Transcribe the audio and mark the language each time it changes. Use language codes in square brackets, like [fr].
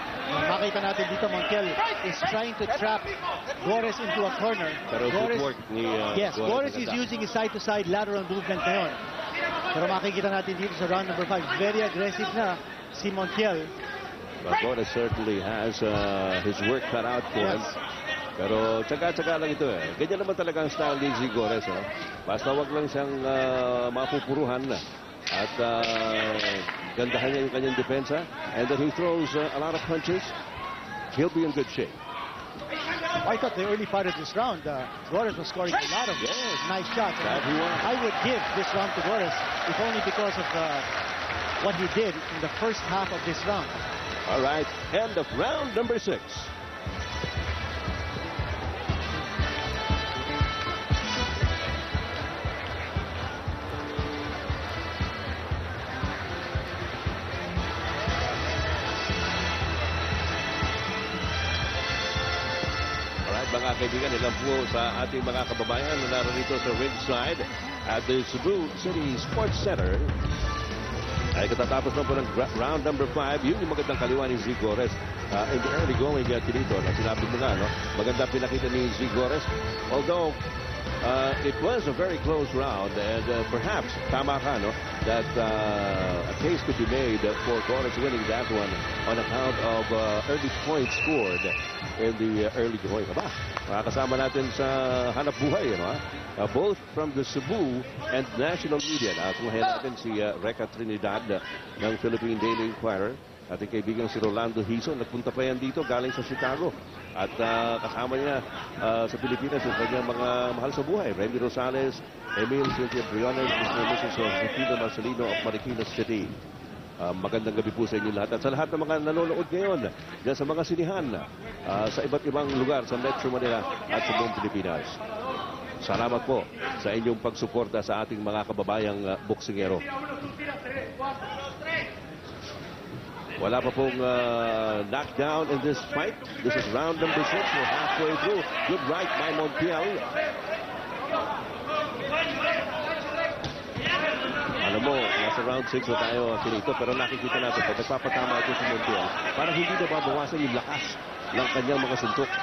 [tl] Makita natin dito, [en] Montiel is trying to trap Gores into a corner. [tl] Pero footwork ni [en] Gores is using his side-to-side lateral movement [tl] ngayon. Pero makikita natin dito sa round number 5, [en] very aggressive [tl] na si Montiel. [en] Well, Gores certainly has his work cut out for him. [tl] Pero tsaga-tsaga lang ito eh. Ganyan naman talaga ang style ni Z Gores. Basta wag lang siyang mapupuruhan na. At gandahan niya yung kanyang depensa. [en] And then he throws a lot of punches. He'll be in good shape. I thought the early part of this round, Gores was scoring a lot of nice shots. I would give this round to Gores, if only because of what he did in the first half of this round. All right, end of round number 6. [tl] Mga kaibigan, ilan po sa ating mga kababayan na narito sa ringside at the Cebu City Sports Center ay katatapos na po ng round number 5. Yun yung magandang kaliwa ni Zigores [en] in the early going [tl] dito na sinabi mo nga, no? Maganda pinakita ni Zigores, [en] although it was a very close round and perhaps [tl] tama ka, no, [en] that a case could be made for Gores winning that one on account of early points scored in the early going. [tl] Aba, makakasama natin sa hanap buhay, no, [en] both from the Cebu and national media. [tl] Kumahin natin si Reka Trinidad ng Philippine Daily Inquirer. Ating kaibigan si Rolando Hizo, nagpunta pa yan dito galing sa Chicago. At kasama niya sa Pilipinas yung kanyang mga mahal sa buhay. Remy Rosales, Emil Cynthia Briones, Mr. Mrs. Josefina Marcelino of Marikina City. Magandang gabi po sa inyo lahat. At sa lahat ng mga nanonood ngayon dyan sa mga sinihan sa iba't ibang lugar sa Metro Manila at sa buong Pilipinas. Salamat po sa inyong pagsuporta sa ating mga kababayang boksingero. Wala pa pong knockdown [en] in this fight. This is round number 6. We're halfway through. Good right by Montiel. [tl] Alam mo, nasa round 6 na tayo kinito, pero nakikita natin pag nagpapatama ito si Montiel, parang hindi na babawasan yung lakas ng kanyang mga suntok.